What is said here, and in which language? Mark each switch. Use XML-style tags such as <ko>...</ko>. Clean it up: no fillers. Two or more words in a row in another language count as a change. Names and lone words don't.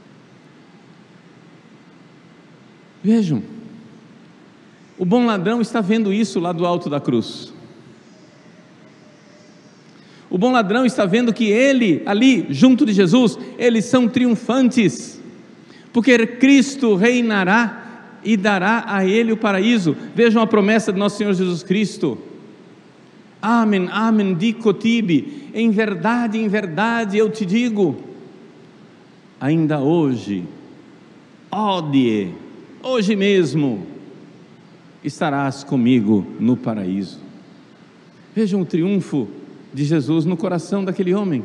<pt>Vejam, o bom ladrão está vendo isso lá do alto da cruz. O bom ladrão está vendo que ele, ali, junto de Jesus, eles são triunfantes, porque Cristo reinará e dará a ele o paraíso. Vejam a promessa de nosso Senhor Jesus Cristo:</pt> <la>Amen, amen, dico tibi,</la> <pt>em verdade eu te digo, ainda hoje, odie, hoje mesmo, estarás comigo no paraíso. Vejam o triunfo de Jesus no coração daquele homem.</pt>